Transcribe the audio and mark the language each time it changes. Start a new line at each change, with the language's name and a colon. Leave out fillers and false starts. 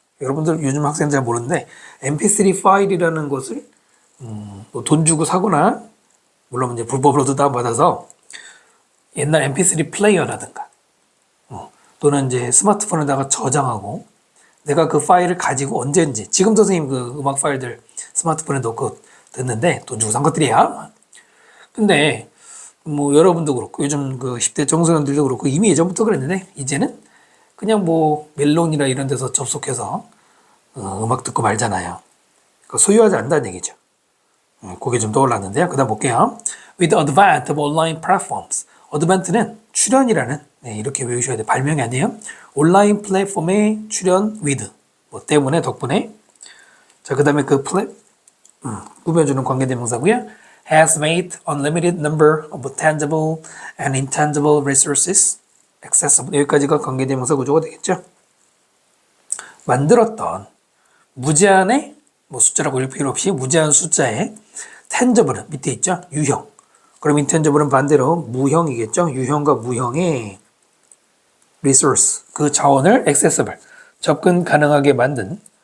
Korean: 여러분들 요즘 학생들 잘 모르는데 mp3 파일이라는 것을 뭐돈 주고 사거나 물론 이제 불법으로도 다운받아서 옛날 mp3 플레이어라든가 또는 이제 스마트폰에다가 저장하고 내가 그 파일을 가지고 언제든지 지금도 선생님 그 음악 파일들 스마트폰에 넣고 듣는데 돈 주고 산 것들이야. 근데 뭐 여러분도 그렇고 요즘 그 10대 청소년들도 그렇고 이미 예전부터 그랬는데 이제는 그냥 뭐 멜론이나 이런 데서 접속해서 음악 듣고 말잖아요. 소유하지 않는다는 얘기죠. 그게 좀 떠올랐는데요. 그 다음 볼게요.
English: With the advent of online platforms.
Korean: advent는 출연이라는 이렇게 외우셔야 돼요. 발명이 아니에요. 온라인 플랫폼에 출연 with 뭐 때문에 덕분에 자 그 다음에 그 꾸며주는 관계대명사고요.
English: Has made unlimited number of tangible and intangible resources accessible.
Korean: 여기까지가 관계대명사 구조가 되겠죠. 만들었던 무제한의 뭐 숫자라고 읽을 필요 없이 무제한 숫자의 tangible 밑에 있죠. 유형 그럼 인텐저블은 반대로 무형이겠죠. 유형과 무형의 resource, 그 자원을 accessible, 접근 가능하게 만든.